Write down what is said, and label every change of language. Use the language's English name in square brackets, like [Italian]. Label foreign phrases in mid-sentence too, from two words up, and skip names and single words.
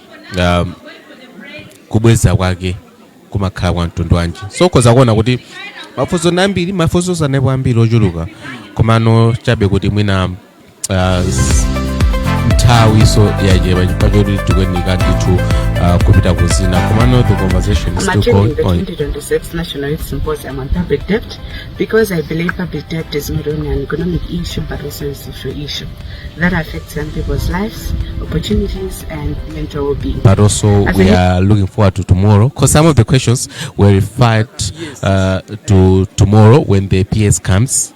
[Nyanja] kubweza kwake kumakhala kwa mtundu wanji so ukhoza kuona kuti mafunso nambiri mafunso sanepo ambiri ochuluka komano chabe kuti mwina nthawi so yajepa chipachoti tikuyenika ndithu kupita kuzina komano [English] the conversation is still going on. The 2026 National Youth Symposium on Public Debt, because I believe public debt is not only an economic issue but also a social issue that affects young people's lives, opportunities, and mental well-being. But also we are looking forward to tomorrow because some of the questions were referred to tomorrow when the PS comes.